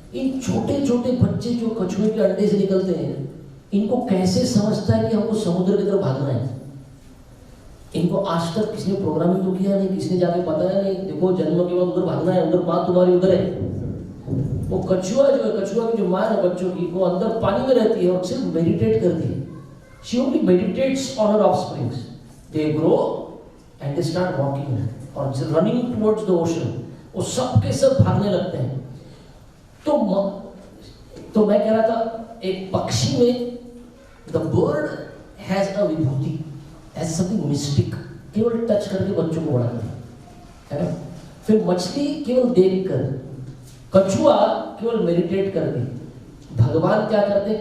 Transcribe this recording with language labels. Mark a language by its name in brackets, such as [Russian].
[Hindi] इन छोटे छोटे बच्चे जो कछुए के अंडे से निकलते हैं, इनको कैसे समझता है कि हमको समुद्र की तरफ भागना है? इनको आज तक किसी ने प्रोग्रामिंग तो किया नहीं, किसी ने जाके बताया नहीं, देखो जन्म के बाद उधर भागना है, उधर माँ तुम्हारी उधर है। वो कछुआ जो है, कछुआ की जो माँ है बच्चों की, वो अंदर पानी में रहती है और सिर्फ मेडिटेट करती है। [English] She only meditates on her offsprings. They grow and they start walking or running towards the ocean. [Hindi] वो सब के सब भागने लगते हैं। तो मैं कह रहा था, एक पक्षी में [English] the bird has a [Hindi] Vibhuti, [English] has something mystic, [Hindi] केवल टच करके बच्चों को बढ़ाते है ना। फिर मछली केवल देख कर, कछुआ केवल मेडिटेट करके, भगवान क्या करते हैं?